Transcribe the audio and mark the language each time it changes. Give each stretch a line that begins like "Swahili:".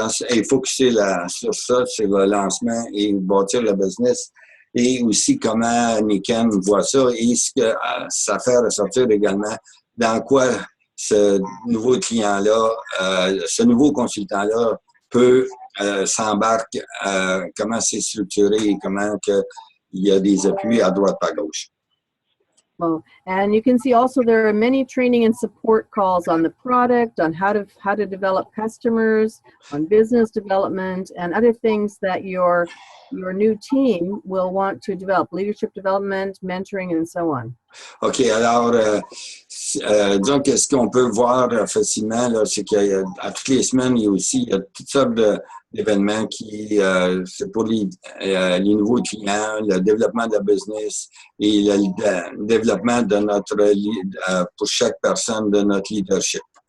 French: et focuser sur ça, sur le lancement et bâtir le business, et aussi comment Niken voit ça et ce que ça fait ressortir également dans quoi ce nouveau client-là, ce nouveau consultant-là peut s'embarque, comment c'est structuré et comment il y a des appuis à droite à gauche.
English: Well, and you can see also there are many training and support calls on the product, on how to develop customers, on business development, and other things that your new team will want to develop, leadership development, mentoring, and so on.
French: OK, alors, disons que ce qu'on peut voir facilement, là, c'est qu'à toutes les semaines, il y a toutes sortes d'événements qui, c'est pour les nouveaux clients, le développement de la business et le développement de pour chaque personne de notre leadership.